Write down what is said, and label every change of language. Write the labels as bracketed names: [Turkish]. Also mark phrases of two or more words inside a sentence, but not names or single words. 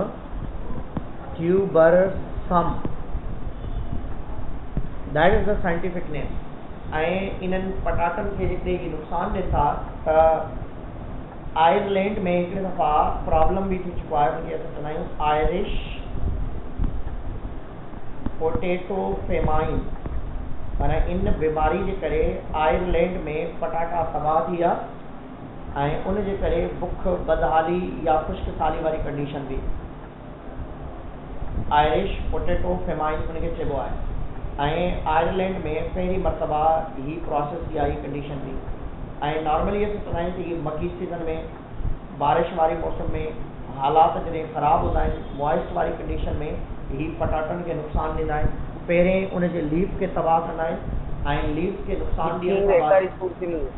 [English] tuberosum that is the scientific name [Sindhi] ऐं इन्हनि पटाटनि खे जेके ही नुक़सानु ॾियनि था त आयरलैंड में हिकिड़े दफ़ा प्रॉब्लम बि थी चुको आहे उनखे असां चवंदा आहियूं आयरिश [English] potato famine [Sindhi] माना इन बीमारी जे करे आयरलैंड में पटाटा तबाह थी विया ऐं उनजे करे बुख बदहाली या ख़ुश्क साली वारी कंडीशन बि [English] Irish potato famine [Sindhi] उनखे चइबो आहे ऐं आयरलैंड में पहिरीं मरतबा ही प्रोसेस या ही कंडीशन थी ऐं नॉर्मली असां चवंदा आहियूं कि मकी सीज़न में बारिश वारी मौसम में हालात जॾहिं ख़राबु हूंदा आहिनि मॉइस्ट वारी कंडीशन में ही पटाटनि खे नुक़सानु ॾींदा आहिनि पहिरें उनजे लीफ खे तबाह कंदा आहिनि ऐं लीफ खे नुक़सानु ॾियण